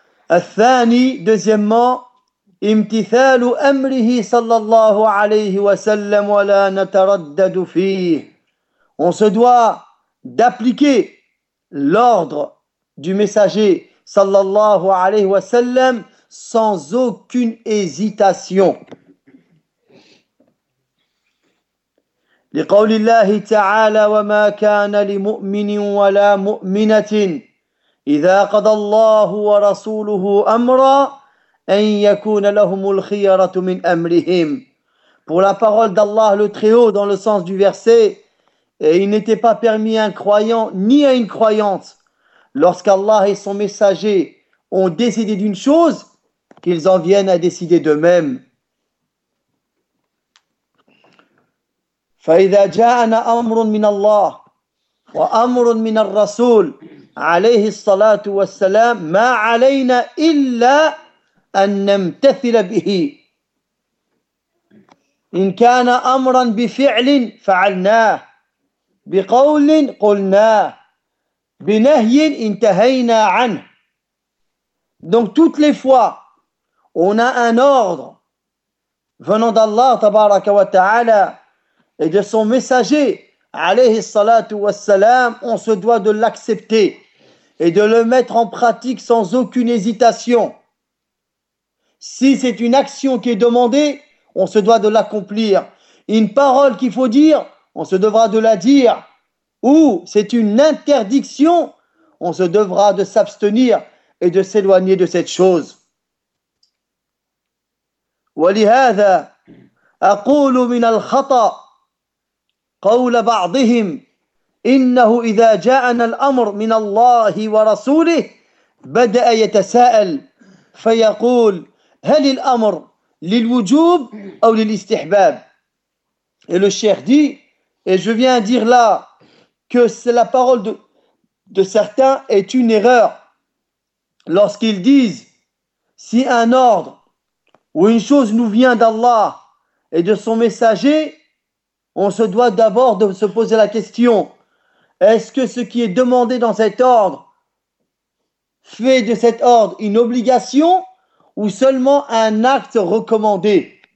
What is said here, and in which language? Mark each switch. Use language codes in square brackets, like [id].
[ar] الثاني [fr] deuxièmement [ar] امتثال امره صلى الله عليه وسلم ولا نتردد فيه. [fr] On se doit d'appliquer l'ordre du messager صلى الله عليه وسلم sans aucune hésitation. [ar] لقول الله تعالى وما كان لمؤمن ولا مؤمنة إذا قضى الله ورسوله أمرا أن يكون لهم الخيرة من أمرهم. [fr] Pour la parole d'Allah le Très-Haut dans le sens du verset, et il n'était pas permis à un croyant ni à une croyante, lorsqu'Allah et son messager ont décidé d'une chose, qu'ils en viennent à décider d'eux-mêmes. [ar] فإذا جاءنا أمر من الله وأمر من الرسول عليه الصلاة والسلام ما علينا إلا أن نمتثل به إن كان أمرا بفعل فعلناه بقول قلناه بنهي انتهينا عنه. [fr] Donc toutes les fois on a un ordre venant d'Allah تبارك وتعالى et de son messager عليه الصلاة والسلام, on se doit de l'accepter et de le mettre en pratique sans aucune hésitation. Si c'est une action qui est demandée, on se doit de l'accomplir. Une parole qu'il faut dire, on se devra de la dire. Ou c'est une interdiction, on se devra de s'abstenir et de s'éloigner de cette chose. [ar] ولهذا أقول من الخطأ قول بعضهم إنه إذا جاءنا الأمر من الله ورسوله بدأ يتساءل فيقول هل الأمر للوجوب أو للاستحباب. [fr] Et le cheikh dit, et je viens dire là que c'est la parole de certains est une erreur lorsqu'ils disent si un ordre ou une chose nous vient d'Allah et de son messager, on se doit d'abord de se poser la question: est-ce que ce qui est demandé dans cet ordre fait de cet ordre une obligation ou seulement un acte recommandé?